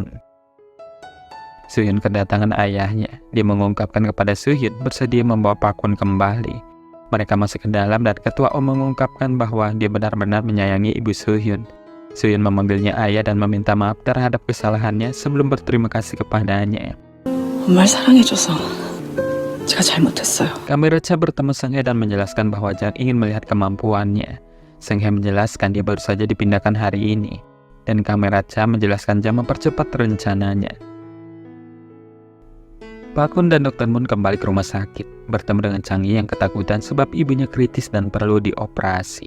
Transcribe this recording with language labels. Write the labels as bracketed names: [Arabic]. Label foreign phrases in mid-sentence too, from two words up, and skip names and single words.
[Indonesian] Soo-hyun kedatangan ayahnya. Dia mengungkapkan kepada Soo-hyun bersedia membawa Pak Kun kembali. Mereka masuk ke dalam dan Ketua O mengungkapkan bahwa dia benar-benar menyayangi Ibu Soo-hyun. Soo-hyun memanggilnya ayah dan meminta maaf terhadap kesalahannya sebelum berterima kasih kepadanya. [Korean] 엄마를 사랑해줘서 제가 잘못했어요. [Indonesian] Kamera Cha bertemu Seung-hae dan menjelaskan bahwa Jang ingin melihat kemampuannya. Seung-hae menjelaskan dia baru saja dipindahkan hari ini. Dan kamera Cha menjelaskan Jang mempercepat rencananya. Pak Kun dan Dr. Moon kembali ke rumah sakit, bertemu dengan Chang Yi yang ketakutan sebab ibunya kritis dan perlu dioperasi.